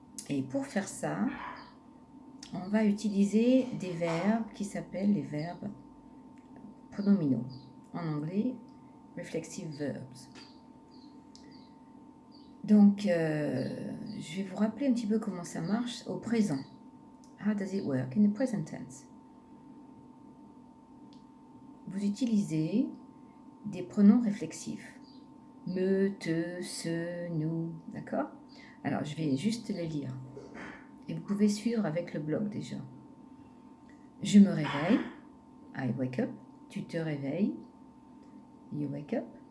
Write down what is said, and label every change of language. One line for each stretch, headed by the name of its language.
French: Et pour faire ça, on va utiliser des verbes qui s'appellent les verbes pronominaux. En anglais,
English: reflexive verbs.
French: Donc, je vais vous rappeler un petit peu comment ça marche au présent.
English: How does it work in the present tense?
French: Vous utilisez des pronoms réflexifs. Me, te, ce, nous, d'accord? Alors, je vais juste les lire. Et vous pouvez suivre avec le blog déjà. Je me réveille.
English: I wake up.
French: Tu te réveilles.
English: You wake up.